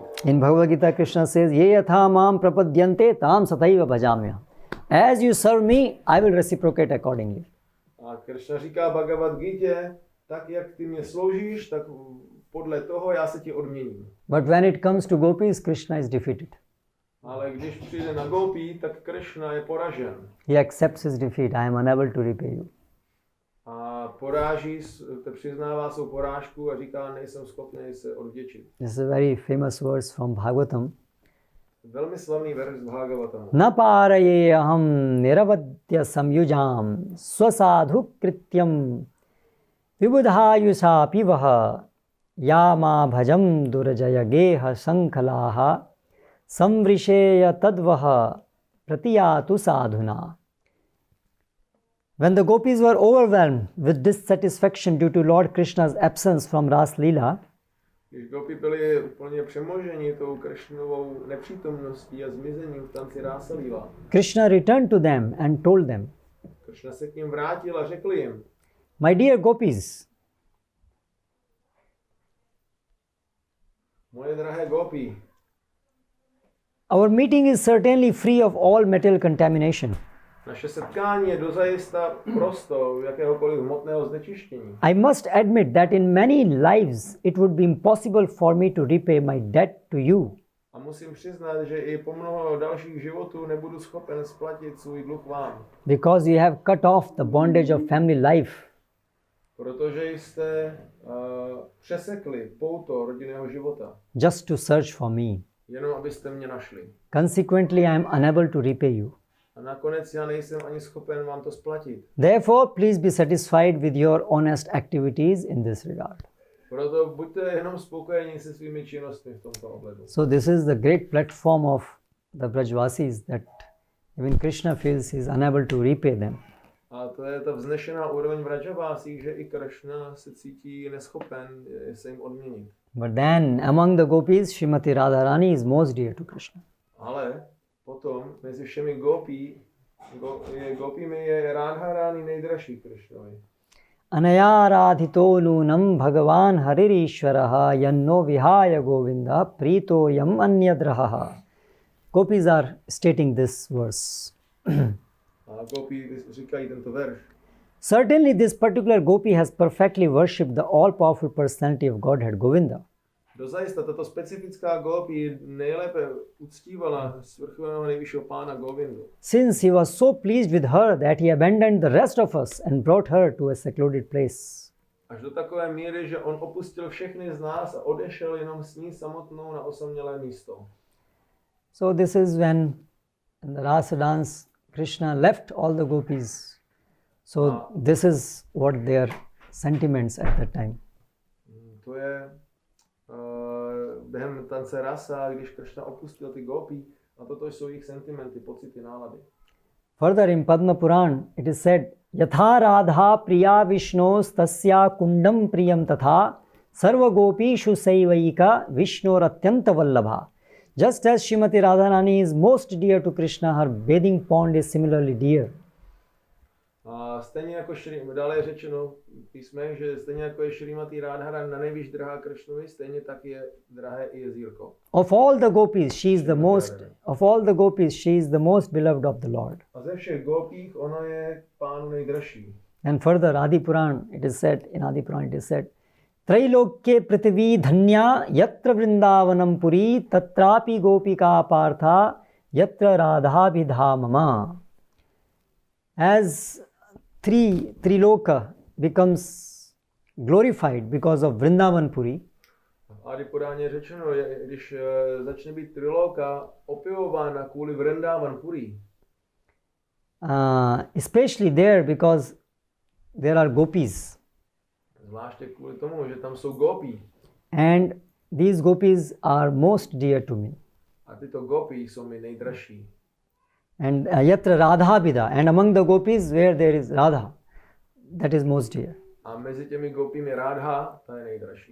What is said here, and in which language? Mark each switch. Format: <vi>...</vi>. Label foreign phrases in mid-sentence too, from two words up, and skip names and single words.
<en>In Bhagavad Gita, Krishna says,</en> <sa>Ye yatha mam prapadyante tam sataiva bhajamya.</sa> <en>As you serve me, I will reciprocate accordingly.</en> <cs>A Krishna říká Bhagavad Gita, tak jak ty mě sloužíš, tak podle toho já se ti odměním.</cs> <en>But when it comes to gopis, Krishna is defeated.</en> <cs>Ale když přijde na gopi, tak Krishna je poražen.</cs> <en>He accepts his defeat. I am unable to repay you.</en> <cs>A přiznává svou porážku a říká, nejsem schopný se odvděčit.</cs> <en>This is a very famous verse from Bhagavatam.</en> <cs>Velmi slavný verš z Bhagavatamu.</cs> <sa>Na páraye aham niravadya samyujam swasadhu krityam vibudhayusa pivaha yama bhajam durajaya geha sankhalaha samvrisheya tadvaha pratiyatu sadhuna.</sa> <en>When the gopis were overwhelmed with dissatisfaction due to Lord Krishna's absence from Ras Leela,</en> <cs>když gopi byli úplně přemoženi tou Krishnovou nepřítomností a zmizením v tanci Rasa Leela,</cs> <en>Krishna returned to them and told them,</en> <cs>Krishna se k ním vrátil a řekl jim,</cs> <en>My dear gopis,</en> <cs>moje drahé gopi,</cs> <en>our meeting is certainly free of all metal contamination.</en> <cs>naše setkání je dozajista prosto jakéhokoliv hmotného znečištění.</cs> <en>I must admit that in many lives it would be impossible for me to repay my debt to you.</en> <cs>A musím přiznat, že i po mnoho dalších životů nebudu schopen splatit svůj dluh vám.</cs> <en>Because you have cut off the bondage of family life.</en> <cs>Protože jste přesekli pouto rodinného života.</cs> <en>Just to search for me.</en> <cs>Jenom abyste mě našli.</cs> <en>Consequently, I am unable to repay you.</en> <cs>A nakonec já nejsem ani schopen vám to splatit.</cs> <en>Therefore, please be satisfied with your honest activities in this regard.</en> <cs>Proto buďte jenom spokojeni se svými činnostmi v tomto ohledu.</cs> <en>So this is the great platform of the Brajvasis, that even Krishna feels he is unable to repay them.</en> <cs>A to je ta vznešená úroveň Vrajavásí, že i Krishna se cítí neschopen se jim odměnit.</cs> <en>But then among the gopis, Srimati Radharani is most dear to Krishna.</en> <cs>Ale potom mezi všemi gopími je Radharani nejdražší Krishnovi.</cs> <sa>Anayaradhito nunam bhagavan haririshvaraha yanno vihaya govinda prito yam anyadraha.</sa> <en>Gopis are stating this verse.</en> <cs>A gopi říkají tento verš.</cs> <en>Certainly this particular gopi has perfectly worshipped the all-powerful personality of Godhead, Govinda.</en> <cs>Dozajista tato specifická gopi nejlépe uctívala svrchovaného nejvyššího pána Govindu.</cs> <en>Since he was so pleased with her that he abandoned the rest of us and brought her to a secluded place.</en> <cs>Až do takové míry, že on opustil všechny z nás a odešel jenom s ní samotnou na osamělé místo.</cs> <en>So this is when in the rasa dance Krishna left all the gopis. So this is what their sentiments at that time.</en> <cs>To je během tance rasa, když Krishna opustil ty gopi, a toto jsou jejich sentimenty, pocity, nálady.</cs> <en>Further in Padma Puran it is said,</en> <sa>Yatha Radha priya Vishnos tasya kundam priyam tatha sarva gopishu saivaika Vishnor atyanta vallabha.</sa> <en>Just as Srimati Radharani is most dear to Krishna, her bathing pond is similarly dear.</en> <cs>A stejně jako dále je řečeno v písmech, že stejně jako je Šrimati Radharani na nejvíc drahá Krishnovi, stejně tak je drahé i jezírko.</cs> <en>Of all the gopis, she is the most beloved of the Lord.</en> <cs>A ze všech gopích ona je pánu nejdražší.</cs> <en>And further, Adi Puran it is said,</en> <sa>Trailokye prithvi dhanya yatra vrindavanam puri tatrapi gopika partha yatra radha vidhamama.</sa> <en>As Triloka becomes glorified because of Vrindavan Puri,</en> <cs>A Adi Puráně je řečeno, když začne být Triloka opěvována kvůli Vrindavan Puri,</cs> <en>especially there because there are gopis.</en> <cs>Zvláště kvůli tomu, že tam jsou gopí.</cs> <en>And these gopis are most dear to me.</en> <cs>A tyto gopí jsou mi nejdražší.</cs> <sa>And yatra Radha Bida.</sa> <en>And among the gopis where there is Radha, that is most dear.</en> <cs>A mezi těmi gopími Radha, ta je nejdražší.</cs>